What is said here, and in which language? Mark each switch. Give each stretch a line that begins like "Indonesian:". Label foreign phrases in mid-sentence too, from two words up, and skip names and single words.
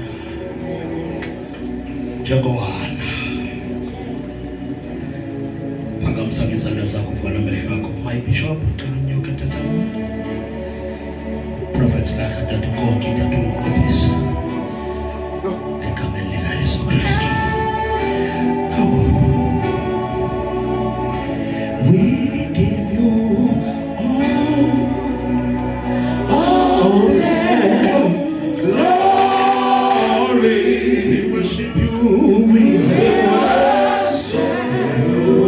Xhosa: njengowana phakamisa ngezandla zakho vala amehlo akho.
English: My bishop
Xhosa: ucela unyuke tata prophet Slaha tata Nkonki tata uqhubisa egameni likaYesu Kristu.
English: We give you all the glory. We worship you. We worship you.